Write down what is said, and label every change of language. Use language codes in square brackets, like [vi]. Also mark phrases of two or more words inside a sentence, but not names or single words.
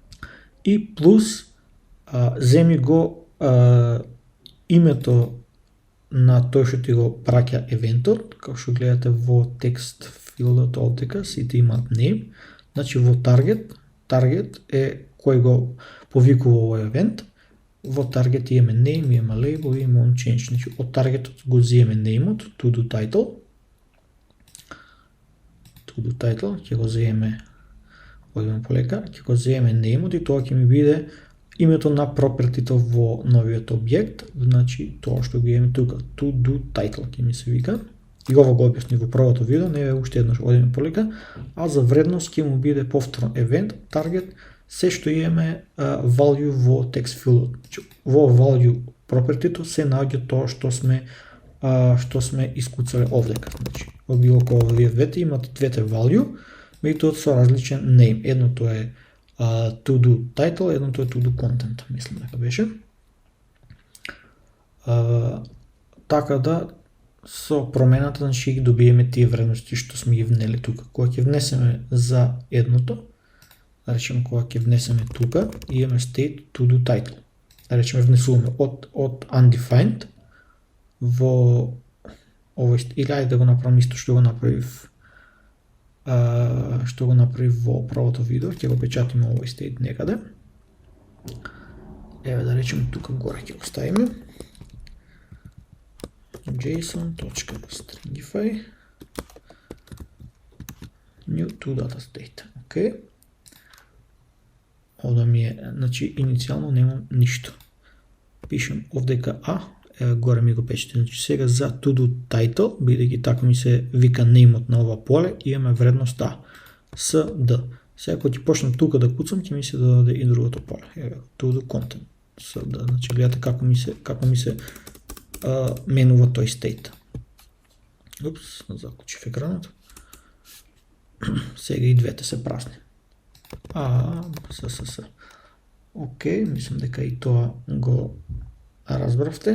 [mk] и плюс земи го името на тој што ти го праќа евентот, како што гледате во текст филдот овдека, сите имаат name, значи во target е кој го повикува овој евент, во target имаме name, имаме label и имаме onChange, значи од таргетот го земе name-от, [en] to do [mk] title, ќе го земе, одиме полека, ќе го земе name-от и тоа ќе ми биде името на пропертито во новиот објект, значи тоа што го имаме тука, [en] to do title [mk] ќе ми се вика. И ова го објасни во првото видео, не е уште еднаш одиме полека, а за вредност ќе му биде повторно [en] event, target, [mk] се што имаме value во [en] text field. [mk] Значи, во value пропертито се наоѓа тоа што сме искуцале овдека. Значи, во било кој овие двете имате двете value, меѓутоа со различен name. Едното е [en] to do title, [mk] едното е [en] to do content, [mk] мислам дека беше. Така да со промената значи ги добиеме тие вредности што сме ги внели тука. Кога ќе внесеме за едното, да речеме кога ќе внесеме тука, имаме [en] state to do title. [mk] Да речеме внесуваме од undefined во овој, или ајде да го направам исто што го направив во првото видео, ќе го печатиме овој state некаде. Еве да речеме тука горе ќе го ставиме. [en] json.stringify new to data state. [mk] Океј. Овде ми е, значи иницијално немам ништо. Пишем овдека горе ми го печете. Значи сега за [en] to do title, [mk] бидејќи така ми се вика name-от на ова поле, имаме вредност sd. Сега кога ќе почнам тука да куцам, ќе ми се додаде и другото поле. Еве [en] to do content sd. [mk] Значи гледате како ми се менува тој state. Упс, заклучив екранот. Сега и двете се празни. Океј, мислам дека и тоа го разбравте.